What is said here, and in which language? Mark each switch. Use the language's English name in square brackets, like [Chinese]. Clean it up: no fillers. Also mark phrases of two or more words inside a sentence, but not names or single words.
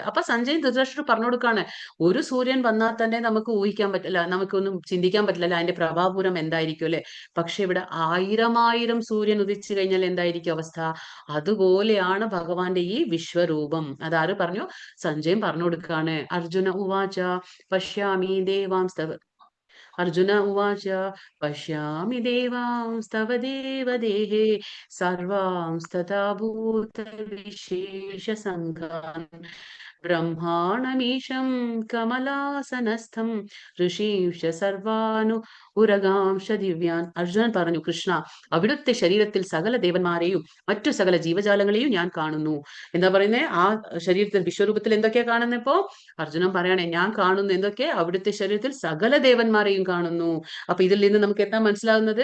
[Malayalam] അപ്പൊ സഞ്ജയൻ ധൃതരാഷ്ട്രർ പറഞ്ഞു കൊടുക്കാണ്, ഒരു സൂര്യൻ വന്നാൽ തന്നെ നമുക്ക് ഊഹിക്കാൻ പറ്റില്ല, നമുക്കൊന്നും ചിന്തിക്കാൻ പറ്റില്ല അതിന്റെ പ്രഭാപൂരം എന്തായിരിക്കും അല്ലെ. പക്ഷെ ഇവിടെ ആയിരം സൂര്യൻ ഉദിച്ചു കഴിഞ്ഞാൽ എന്തായിരിക്കും അവസ്ഥ? അതുപോലെയാണ് ഭഗവാന്റെ ഈ വിശ്വരൂപം. അതാര് പറഞ്ഞു? സഞ്ജയൻ പറഞ്ഞു കൊടുക്കാണ്. [Sanskrit] അർജുന ഉവാച പശ്യാമി ദേവാംസ്തവ अर्जुन उवाच पश्यामि देवांस्तव देवदेहे सर्वांस्तथा भूतविशेषसङ्घान् ब्रह्माणमीशं कमलासनस्थं ഋഷീംശ സർവാനു ഉരഗാംശ ദിവ്യാൻ. [Malayalam] അർജുനൻ പറഞ്ഞു, കൃഷ്ണ, അവിടുത്തെ ശരീരത്തിൽ സകല ദേവന്മാരെയും മറ്റു സകല ജീവജാലങ്ങളെയും ഞാൻ കാണുന്നു. എന്താ പറയുന്നേ? ആ ശരീരത്തിൽ വിശ്വരൂപത്തിൽ എന്തൊക്കെയാ കാണുന്നത്? ഇപ്പോ അർജുനൻ പറയണേ, ഞാൻ കാണുന്നു എന്തൊക്കെ? അവിടുത്തെ ശരീരത്തിൽ സകല ദേവന്മാരെയും കാണുന്നു. അപ്പൊ ഇതിൽ നിന്ന് നമുക്ക് എന്താ മനസ്സിലാകുന്നത്?